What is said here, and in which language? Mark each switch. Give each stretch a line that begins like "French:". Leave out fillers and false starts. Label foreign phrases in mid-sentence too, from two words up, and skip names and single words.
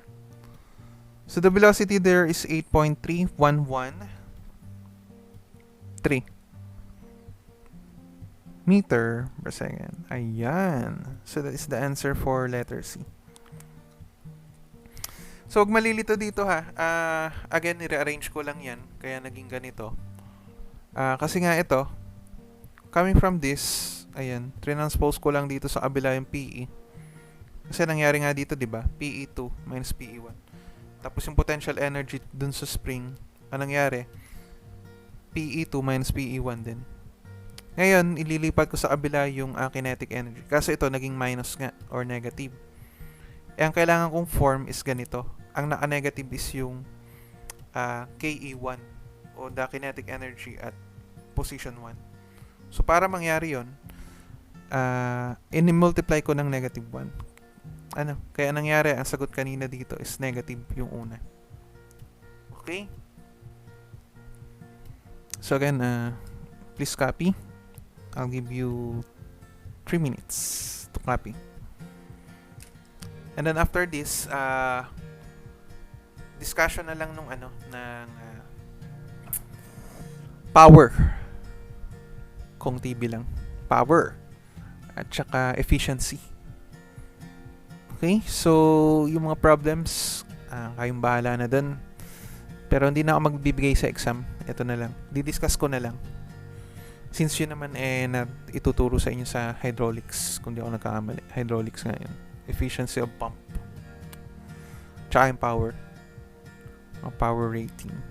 English: So the velocity there is 8.3113 meter per second.
Filipino: Ayan.
English: So that is the answer for letter C.
Filipino: So huwag malilito dito ha. Again, i-rearrange ko lang yan. Kaya naging ganito. Kasi nga ito,
English: coming from this,
Filipino: ayan, transpose ko lang dito sa kabila yung PE. Kasi nangyari nga dito, di ba?
English: PE2 minus PE1.
Filipino: Tapos yung
English: potential energy
Filipino: dun sa spring, anong nangyari?
English: PE2 minus PE1 din.
Filipino: Ngayon, ililipat ko sa kabila yung
English: kinetic energy.
Filipino: Kasi ito, naging minus nga, or negative. Ang kailangan kong form is ganito. Ang naka-negative is yung KE1, o
English: the kinetic energy at position 1.
Filipino: So, para mangyari yun, in-multiply ko ng negative 1. Kaya nangyari, ang sagot kanina dito is negative yung una.
English: Okay? So, again, please copy. I'll give you 3 minutes to copy. And then after this, discussion
Filipino: na lang ng
English: power.
Filipino: Kung TV lang. Power. At saka efficiency. Okay? So, yung mga problems, kayong bahala na dun. Pero hindi na ako magbibigay sa exam. Ito na lang. Didiscuss ko na lang. Since yun naman ituturo sa inyo sa hydraulics, kung di ako nagkakamali. Hydraulics nga yun.
English: Efficiency of pump.
Filipino: Tsaka yung power.
English: O power rating.